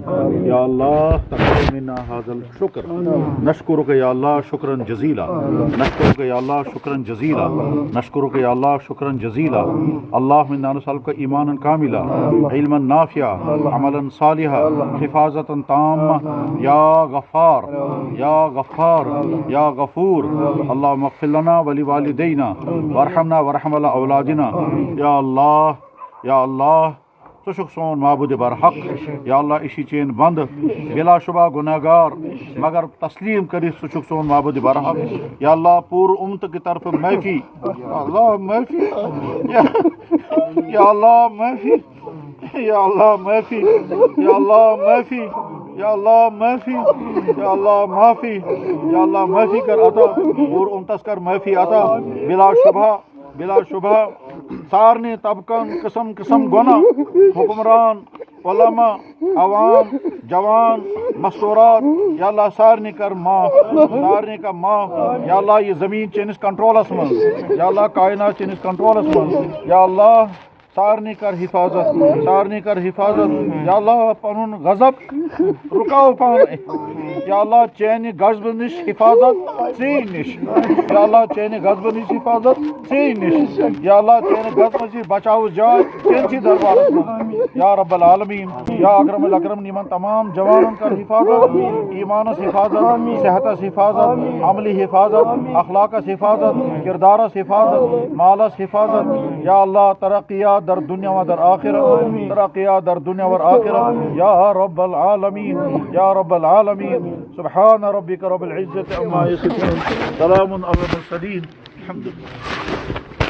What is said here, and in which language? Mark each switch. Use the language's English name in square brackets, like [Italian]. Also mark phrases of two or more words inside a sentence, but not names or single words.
[Arabic] يا الله تقبل منا هذا الشكر. نشكرك يا الله شكرا جزيلا، نشكرك يا الله شكرا جزيلا، نشكرك يا الله شكرا جزيلا. اللهم إنا نسألك إيمانا كاملا، علما نافعا، عملا صالحا، حفاظة تامة. يا غفار يا غفار يا غفور. اللهم اغفر لنا ولوالدينا وارحمنا وارحم اولادنا. [Kashmiri] یا اللہ تو چھک سون معبود برحق. یا اللہ اسی چین بند بلا شبہ گناہ گار مگر تسلیم کری سو چھک سون معبود برحق. یا اللہ پور امت کی طرف معافی. اللہ معافی. یا اللہ معافی. یا اللہ معافی. یا اللہ معافی. یا اللہ معافی. یا اللہ معافی. یا اللہ معافی کر عطا پور امتس کر معافی عطا. بلا شبہ سارنی طبقن قسم قسم گناہ حکمران علماء عوام جوان مستورات یا اللہ سارنی کر معاف، سارنی کا معاف. یا اللہ یہ زمین چینس کنٹرولس من، یا اللہ کائنات چینس کنٹرولس من. یا اللہ سارنی کر حفاظت، سارنی کر حفاظت. یا اللہ پنن غضب رکاو پان. یا اللہ چینی غضب نش حفاظت ژے نش. یا اللہ چینی غضب نش حفاظت ژے نش. یا اللہ چینی غضب نش بچاو جائے چینسی دربارس من. [Arabic] یا رب العالمین یا اکرم الاکرم [Kashmiri] نیمن تمام جوانوں کر حفاظت، ایمانس حفاظت، صحتس حفاظت، عملی حفاظت، اخلاقس حفاظت، کردارس حفاظت، مالس حفاظت. [Persian] یا اللہ ترقیات در دنیا و در آخرت، ترقیات در دنیا و آخرت. [Arabic] یا رب العالمین یا رب العالمین. سبحان ربک رب العزة عما یصفون، سلام علی المرسلین، الحمد للہ.